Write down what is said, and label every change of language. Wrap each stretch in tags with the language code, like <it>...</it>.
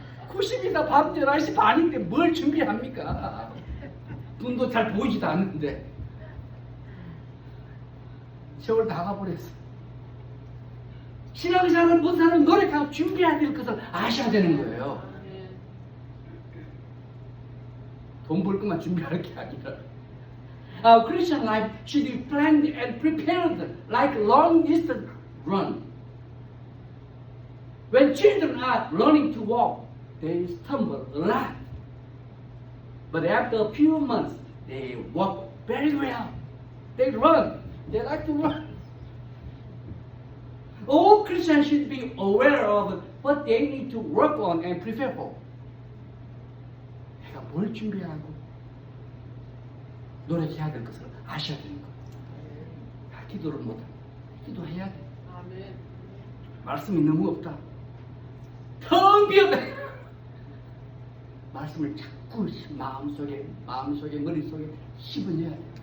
<ko>90이다 밤 11시 반인데 뭘 준비합니까? 눈도 잘 보이지도 않는데 세월 다 가버렸어. 신앙생활은 모든 사람은 노력하고 준비해야 될 것을 아셔야 되는 거예요. 돈 벌 것만 준비할 게 아니라</ko> <en>Our Christian life should be planned and prepared like long distance run. When children are learning to walk, they stumble a lot. But after a few months, they walk very well. They run. They like to run. All Christians should be aware of what they need to work on and prepare for.</en> <ko>내가 뭘 준비하고 노력해야 될 것을 아셔야 되는 거예요. 기도를 못하고 기도해야 돼. 아멘. 말씀이 너무 없다. 텅 비었다. 말씀을 자꾸 마음속에 머릿속에 씹어내야 돼.</ko>